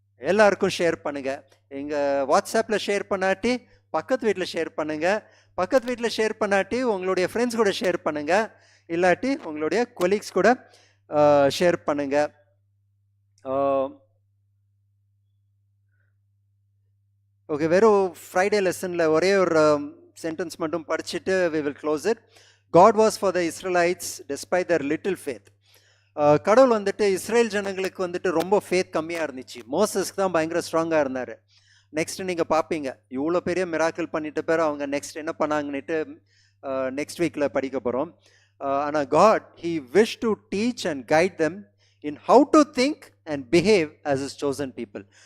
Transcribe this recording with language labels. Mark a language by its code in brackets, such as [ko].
[ta] எல்லாருக்கும் ஷேர் பண்ணுங்கள். எங்கள் வாட்ஸ்அப்பில் ஷேர் பண்ணாட்டி பக்கத்து வீட்டில் ஷேர் பண்ணுங்கள். பக்கத்து வீட்டில் ஷேர் பண்ணாட்டி உங்களுடைய ஃப்ரெண்ட்ஸ் கூட ஷேர் பண்ணுங்கள். இல்லாட்டி உங்களுடைய கொலீக்ஸ் கூட ஷேர் பண்ணுங்கள். ஓகே, வெறும் ஃப்ரைடே லெசனில் ஒரே ஒரு சென்டென்ஸ் மட்டும் படிச்சுட்டு [en] we will close it. God was for the Israelites despite their little faith. [ta] கடவுள் வந்துட்டு இஸ்ரேல் ஜனங்களுக்கு வந்துட்டு ரொம்ப ஃபேத் கம்மியாக இருந்துச்சு. மோசஸ்க்கு தான் பயங்கர ஸ்ட்ராங்காக இருந்தார். நெக்ஸ்ட் நீங்கள் பார்ப்பீங்க, இவ்வளோ பெரிய மிராக்கிள் பண்ணிட்ட பேர் அவங்க நெக்ஸ்ட் என்ன பண்ணாங்கன்னுட்டு நெக்ஸ்ட் வீக்கில் படிக்க போகிறோம். [en] ஆனால் God he wish to teach and guide them in how to think and behave as is chosen people.